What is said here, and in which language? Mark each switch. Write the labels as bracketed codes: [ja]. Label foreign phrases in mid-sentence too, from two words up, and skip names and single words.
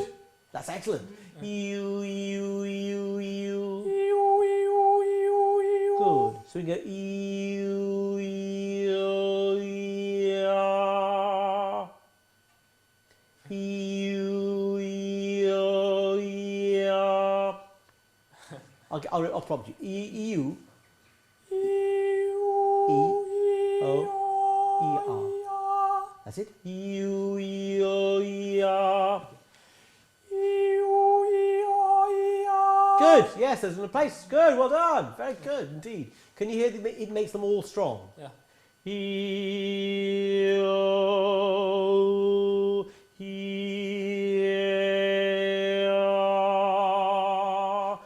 [en] That's excellent. Good. So we go I'll prompt you. E-U. E-O-E-R. That's it. E-U-E-O-E-R. Good. Yes, there's a place. Good. Well done. Very good indeed. Can you hear it makes them all strong? Ja. E-O, E-O.